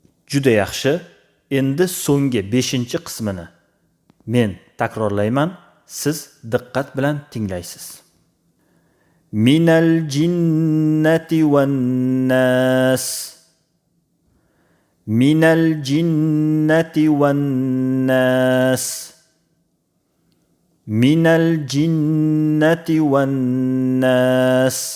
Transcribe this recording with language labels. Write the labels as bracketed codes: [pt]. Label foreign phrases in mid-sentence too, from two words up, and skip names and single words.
[uz] Juda yaxshi. Endi so'nggi 5-qismini men takrorlayman, siz diqqat bilan tinglaysiz. [ar] من الجنة والناس. من الجنة والناس. من الجنة والناس.